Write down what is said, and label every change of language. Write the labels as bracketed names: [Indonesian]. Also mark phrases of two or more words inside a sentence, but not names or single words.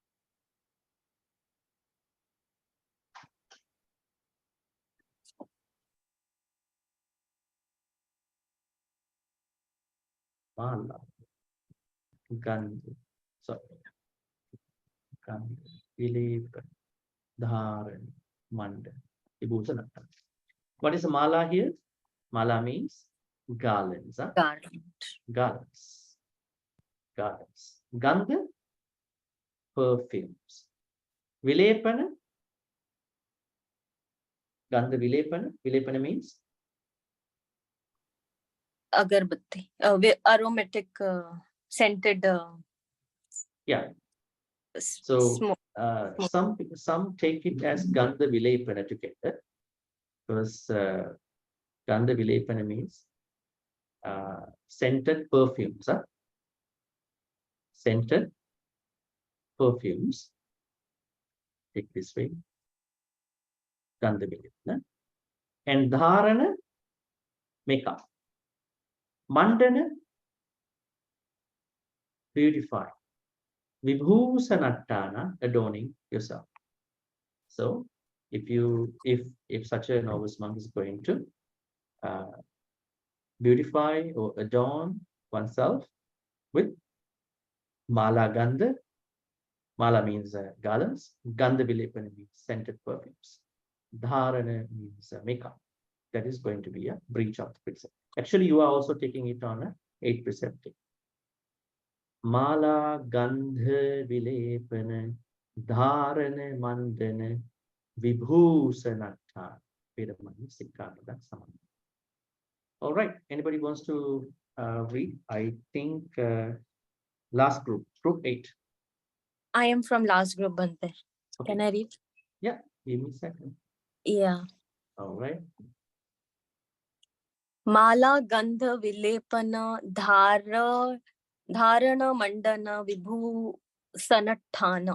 [Pali] Mala, Gandha, Gandha, Vilepana, Dharan, Mandana, Vibhusananta. [English] What is a mala here? Mala means garlands. Huh? Garlands. Gandha, perfumes. [Pali] Vilepana. Gandha Vilepana. Vilepana means? [English] Agarbatti. Aromatic, scented. Yeah. So some take it as [Pali] Gandha Vilepana [English] together. Because [Pali] Gandha Vilepana [English] means scented perfumes. Huh? Scented perfumes. Take this way. [Pali] Gandha Vilepana. [English] And Dharana, makeup. Mandana, beautify. Vibhusanattana, adorning yourself. So if such a novice monk is going to beautify or adorn oneself with [Pali] mala gandha. [English] Mala means garlands. [Pali] Gandha vilepana [English] means scented perfumes. Dharana means makeup. That is going to be a breach of the precept. Actually, you are also taking it on a 8 precept. [Pali] Mala gandha vilepana dharana mandana vibhusanattha Vedamani Sikkhapada Samadhi. [English] All right. Anybody wants to read? I think last group 8. I am from last group, Bhante. Okay. Can I read? Yeah, give me a second. Yeah. All right. [Pali] Mala Gandha Vilepana Dharana Mandana Vibhu Sanathana.